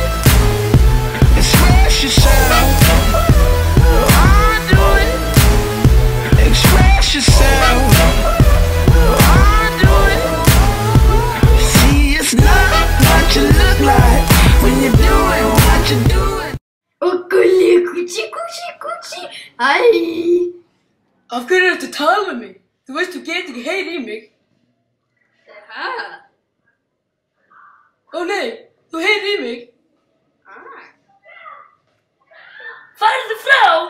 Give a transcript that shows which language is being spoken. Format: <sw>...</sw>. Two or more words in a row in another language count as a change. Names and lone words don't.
<en>Express yourself. I do it. Express yourself. I do it. See, it's not what you look like when you're doing what you're doing.</en> <is>Gulli, Gucci. Æ. Af hverju ertu að tala um mig? Þú veist, þú getur ekki heyri í mig. Hæ? Ó nei, þú heyri í mig. Farðu frá!</is>